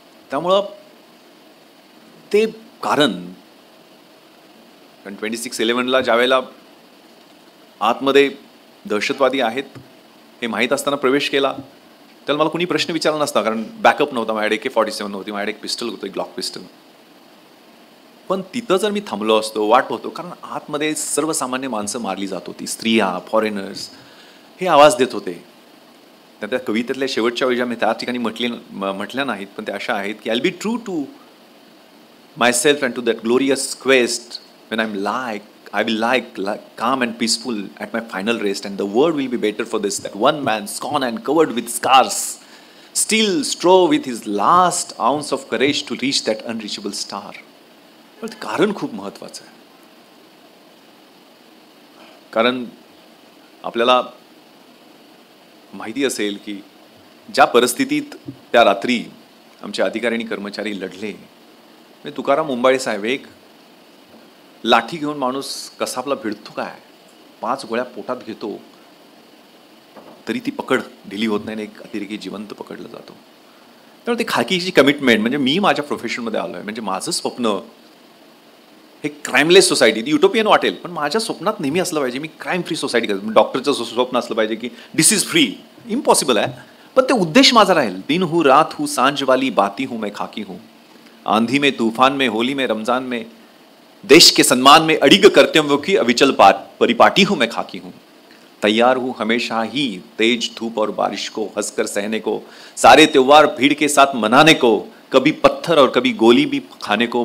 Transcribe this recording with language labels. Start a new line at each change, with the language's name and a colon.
Marathi: त्यामुळं ते कारण 26/11ला ज्यावेळेला आतमध्ये दहशतवादी आहेत हे माहीत असताना प्रवेश केला, त्याला मला कुणी प्रश्न विचारला नसता, कारण बॅकअप नव्हता माझ्याकडे, AK-47 नव्हती माझ्याकडे, एक पिस्टल होतं, एक ग्लॉक पिस्टल. पण तिथं जर मी थांबलो असतो, वाट होतो, कारण आतमध्ये सर्वसामान्य माणसं मारली जात होती, स्त्रिया, फॉरेनर्स हे आवाज देत होते. त्या कवितेतल्या शेवटच्या वेळी मी त्या ठिकाणी म्हटल्या नाहीत, पण त्या अशा आहेत की
English: I will be true to myself and to that glorious quest when I will lie calm and peaceful at my final rest, and the world will be better for this, that one man scorned and covered with scars still strove with his last ounce of courage to reach that unreachable star.
Marathi: पण कारण खूप महत्वाचं आहे, कारण आपल्याला माहिती असेल की ज्या परिस्थितीत त्या रात्री आमचे अधिकारी आणि कर्मचारी लढले, म्हणजे तुकाराम मुंबाळे साहेब, एक लाठी घेऊन माणूस कसाबला भिडतो काय, 5 गोळ्या पोटात घेतो तरी ती पकड ढिली होत नाही आणि एक अतिरेकी जिवंत पकडला जातो. त्यामुळे ती खाकीची कमिटमेंट, म्हणजे मी माझ्या प्रोफेशनमध्ये आलो आहे, म्हणजे माझं स्वप्न हे क्राईमलेस सोसायटी, ती युटोपियन वाटेल पण माझ्या स्वप्नात नेहमी असलं पाहिजे मी क्राईम फ्री सोसायटी करतो. डॉक्टरचं स्वप्न असलं पाहिजे की डिसीज फ्री, इम्पॉसिबल आहे, पण ते उद्देश माझा राहील.
Hindi: दिन हूँ रात हूँ सांझ वाली बाती हूँ मैं खाकी हूँ, आंधी में तूफान में होली में रमजान में देश के सम्मान में अडिग कर्तव्यों की अविचल परिपाटी हूँ मैं खाकी हूँ. तैयार हूँ हमेशा ही तेज धूप और बारिश को हंसकर सहने को, सारे त्योहार भीड़ के साथ मनाने को, कभी पत्थर और कभी गोली भी खाने को.